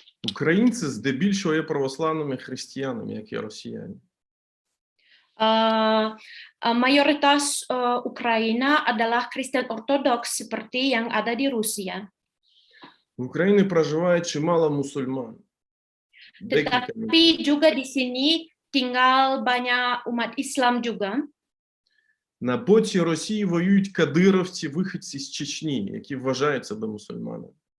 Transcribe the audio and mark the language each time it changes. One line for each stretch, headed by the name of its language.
Ukrainian: Українці здебільшого є православними християнами, як і росіяни.
Indonesian: Mayoritas Ukraina adalah Kristen Ortodoks seperti yang ada di Rusia.
Ukrainian: В Україні проживає чимало мусульман.
Indonesian: Tetapi juga di sini tinggal banyak umat Islam juga.
Ukrainian: На боці Росії воюють кадировці, виходці з Чечні, які вважають себе мусульманами.